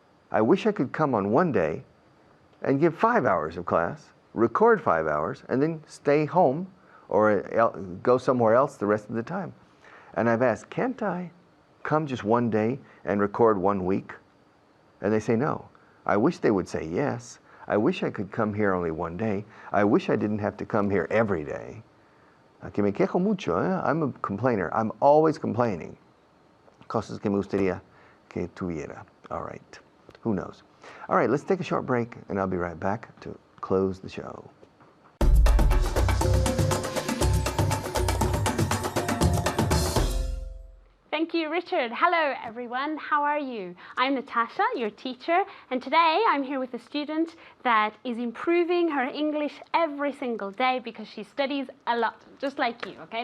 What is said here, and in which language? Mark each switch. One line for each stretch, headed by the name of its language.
English: I wish I could come on one day and give 5 hours of class, record 5 hours, and then stay home or go somewhere else the rest of the time. And I've asked, can't I come just one day and record 1 week? And they say no. I wish they would say yes. I wish I could come here only one day. I wish I didn't have to come here every day.
Spanish: Que me quejo mucho, eh?
English: I'm a complainer. I'm always complaining.
Spanish: Cosas que me gustaría que tuviera.
English: All right. Who knows? All right, let's take a short break, and I'll be right back to close the show. Thank you, Richard. Hello, everyone. How are you? I'm Natasha, your teacher, and today I'm here with a student that is improving her English every single day because she studies a lot, just like you, okay?